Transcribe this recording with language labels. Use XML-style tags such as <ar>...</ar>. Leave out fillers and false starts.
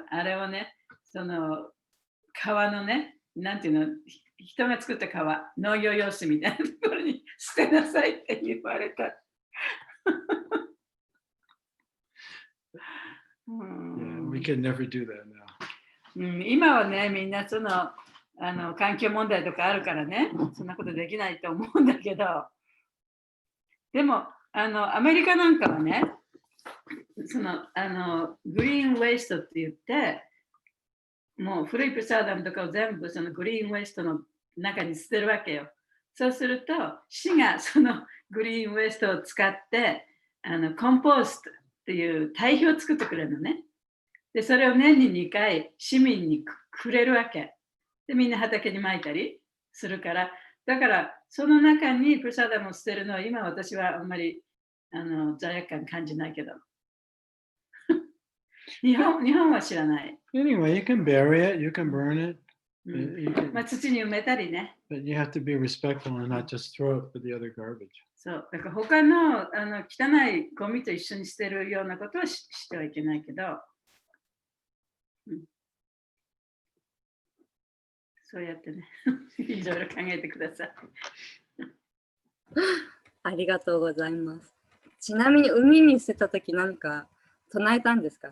<ja>あれをね、川のね、なんていうの、人が作った川、農業用水みたいなところに捨てなさいって言われた。</ja> <en>Yeah, we can never do that now.</en> <ja>今はね、みんな環境問題とかあるからね、そんなことできないと思うんだけど、でも、アメリカなんかはね、グリーンウェイストって言って、もう古いプサダムとかを全部グリーンウェイストの中に捨てるわけよ。そうすると、市がグリーンウェイストを使って、コンポーストっていう堆肥を作ってくれるのね。で、それを年に2回市民にくれるわけ。で、みんな畑にまいたりするから、だからその中にプサダムを捨てるのは今私はあんまり罪悪感感じないけど。日本は知らない。</ja> <en>Anyway, you can bury it, you can burn it.</en> <ja>土に埋めたりね。</ja> <en>But you have to be respectful and not just throw it for the other garbage.</en> <ja>そう。だから他の汚いゴミと一緒に捨てるようなことはしてはいけないけど、そうやってね、いろいろ考えてください。ありがとうございます。ちなみに海に捨てたとき何か唱えたんですか？</ja>